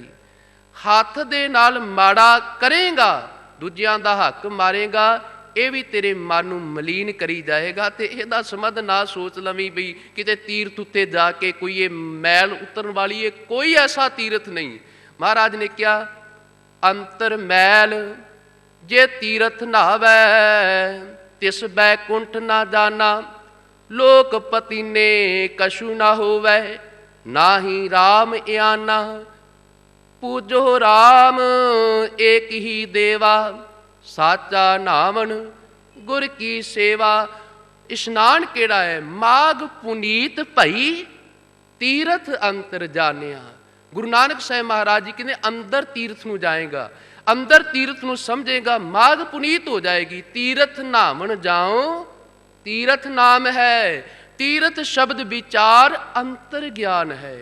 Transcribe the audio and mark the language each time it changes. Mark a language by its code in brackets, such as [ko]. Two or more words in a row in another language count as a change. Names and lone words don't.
[pa] ਹੱਥ ਦੇ ਨਾਲ ਮਾੜਾ ਕਰੇਗਾ, ਦੂਜਿਆਂ ਦਾ ਹੱਕ ਮਾਰੇਗਾ, ਯੇ ਭੀ ਤੇਰੇ ਮਨ ਨੂੰ ਮਲੀਨ ਕਰੀ ਜਾਏਗਾ। ਤੋ ਇਹਦਾ ਸੰਬੰਧ ਨਾ ਸੋਚ ਲਵੀਂ ਭੀ ਕਿਤੇ ਤੀਰਥ ਉੱਤੇ ਜਾਕੇ ਕੋਈ ਯੇ ਮੈਲ ਉਤਰਨ ਵਾਲੀ ਹੈ, ਕੋਈ ਐਸਾ ਤੀਰਥ ਨਹੀਂ। ਮਹਾਰਾਜ ਨੇ ਕਿਆ, ਅੰਤਰ ਮੈਲ ਜੇ ਤੀਰਥ ਨਾਵੈ, ਤਿਸ ਬੈਕੁੰਠ ਨਾ ਜਾਨਾ, ਲੋਕਪਤਿ ਨੇ ਕਛੁ ਨਾ ਹੋਵੈ, ਨਾ ਹੀ ਰਾਮ ਆਨਾ। ਪੂਜੋ ਰਾਮ ਏਕ ਹੀ ਦੇਵਾ, ਸਾਚਾ ਨਾਵਣ ਗੁਰ ਕੀ ਸੇਵਾ। ਇਸ਼ਨਾਨ ਕਿਹੜਾ ਹੈ? ਮਾਘ ਪੁਨੀਤ ਭਈ ਤੀਰਥ ਅੰਤਰ ਜਾਣਿਆ। ਗੁਰੂ ਨਾਨਕ ਸਾਹਿਬ ਮਹਾਰਾਜ ਜੀ ਕਹਿੰਦੇ ਅੰਦਰ ਤੀਰਥ ਨੂੰ ਜਾਏਗਾ, ਅੰਦਰ ਤੀਰਥ ਨੂੰ ਸਮਝੇਗਾ, ਮਾਘ ਪੁਨੀਤ ਹੋ ਜਾਏਗੀ। ਤੀਰਥ ਨਾਵਣ ਜਾਓ ਤੀਰਥ ਨਾਮ ਹੈ, ਤੀਰਥ ਸ਼ਬਦ ਵਿਚਾਰ ਅੰਤਰ ਗਿਆਨ ਹੈ।